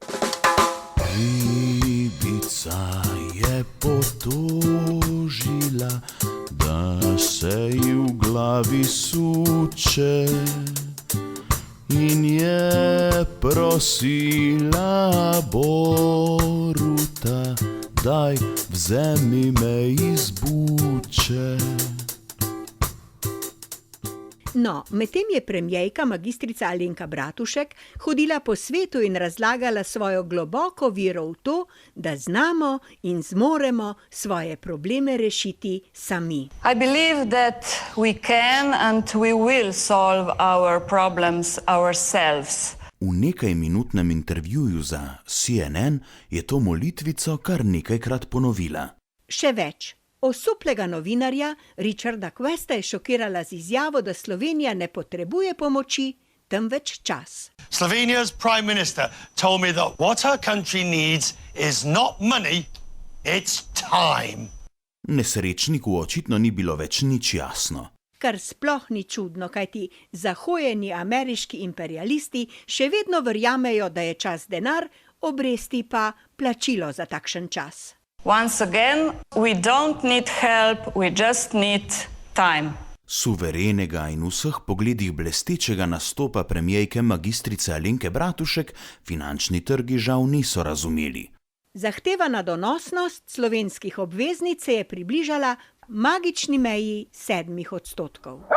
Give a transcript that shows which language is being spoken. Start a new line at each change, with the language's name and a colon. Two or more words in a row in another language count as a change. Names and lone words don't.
Slovenian: Ribica je potožila, da se ji v glavi suče, in je prosila Boruta, daj vzemi me iz buče. No, medtem je premierka magistrica Alenka Bratušek hodila po svetu in razlagala svojo globoko vero v to, da znamo in zmoremo svoje probleme rešiti sami.
English: I believe that we can and we will solve our problems ourselves.
Slovenian: V nekajminutnem intervjuju za CNN je to molitvico kar nekajkrat ponovila. Še več. Osuplega novinarja Richarda Questa je šokirala z izjavo, da Slovenija ne potrebuje pomoči, temveč čas.
English: Slovenia's prime minister told me that what our country needs is not money, it's time.
Slovenian: Nesrečniku očitno ni bilo več nič jasno. Kar sploh ni čudno, kajti zahojeni ameriški imperialisti še vedno verjamejo, da je čas denar, obresti pa plačilo za takšen čas.
English: Once again, we don't need help, we just need time.
Slovenian: Suverenega in v vseh pogledih blestečega nastopa premierke magistrice Alenke Bratušek finančni trgi žal niso razumeli. Zahtevana donosnost slovenskih obveznic se je približala magični meji 7%.